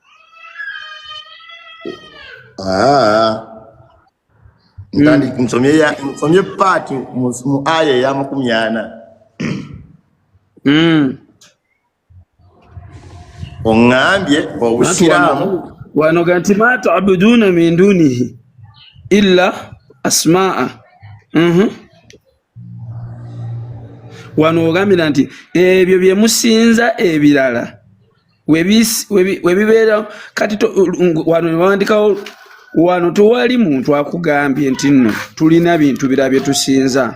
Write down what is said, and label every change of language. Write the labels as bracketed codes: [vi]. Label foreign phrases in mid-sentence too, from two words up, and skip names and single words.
[lg] nsomye paati mu aya ya 40 oŋŋambye obusiraamu wano ganti [ar] ما تعبدون من دونه إلا أسماء [lg] wano ogambira nti ebyo bye musinza ebirala webibeera kati wano newandikawo wano tewali muntu akugambye nti nno tulina bintu birala bye tusinza.